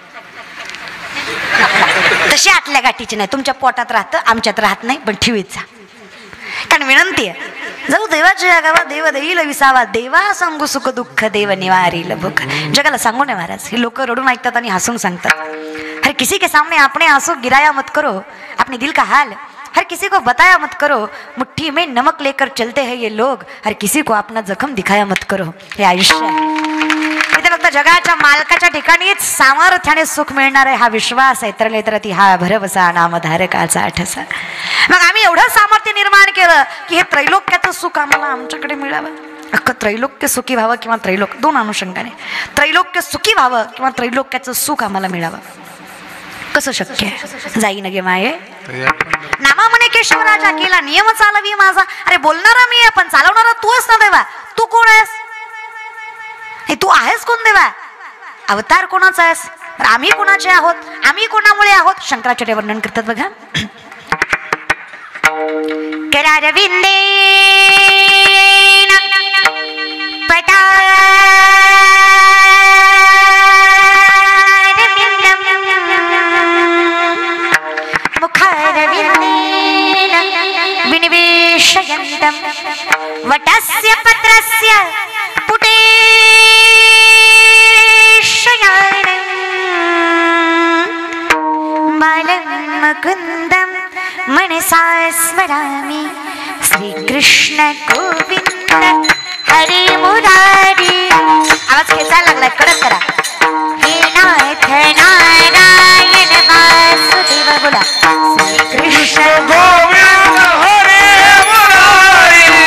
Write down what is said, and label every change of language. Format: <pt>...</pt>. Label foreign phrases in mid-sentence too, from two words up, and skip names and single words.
<mr>तशी आतल्या गाठीची नाही. तुमच्या पोटात राहतं आमच्यात राहत नाही पण ठेवीत जा. कारण विनंती आहे जाऊ देवाच्या गावा देव देईल विसावा. देवा सांगू सुख दुःख देव निवारील भूख. जगाला सांगू नये महाराज. हे लोक रडून ऐकतात आणि हसून सांगतात.</mr> <hi>हर किसी के सामने आपने आंसू गिराया मत करो. अपने दिल का हाल हर किसी को बताया मत करो. मुट्ठी में नमक लेकर चलते हैं ये लोग. हर किसी को अपना जखम दिखाया मत करो.</hi> <mr>हे आयुष्य आहे. इथे फक्त जगाच्या मालकाच्या ठिकाणीच सामर्थ्याने सुख मिळणार आहे हा विश्वास आहे. तर ती हा भरवसा नामधारकाचा ठसा. मग आम्ही एवढं सामर्थ्य निर्माण केलं की हे त्रैलोक्याचं सुख आम्हाला आमच्याकडे मिळावं. अख्खं त्रैलोक्य सुखी व्हावं किंवा त्रैलोक 2 अनुषंगाने. त्रैलोक्य सुखी व्हावं किंवा त्रैलोक्याचं सुख आम्हाला मिळावं. कसं शक्य आहे. जाईन गे माये नामा म्हणे केशवराजा केला नियम चालवी माझा. अरे बोलणारा मी आहे पण चालवणारा तू आहेस ना देवा. तू कोण आहेस. हे तू आहेस कोण देवा. अवतार कोणाचा आहेस. आम्ही कोणाचे आहोत. आम्ही कोणामुळे आहोत. शंकराचार्य वर्णन करतात बघा.</mr> <sa>करारविंदे विनिवेशयन्तं वटस्य पत्रस्य पुटे शयानं बालं मुकुन्दं मनसा स्मरामि. श्रीकृष्ण गोविंद हरे मुरारी.</sa> <mr>आवाज खेचायला लागलाय कडक करा.</mr> <sa>हे नाथ नारायण वासुदेव बोला. श्रीकृष्ण गोविंद हरे मुरारी.</sa>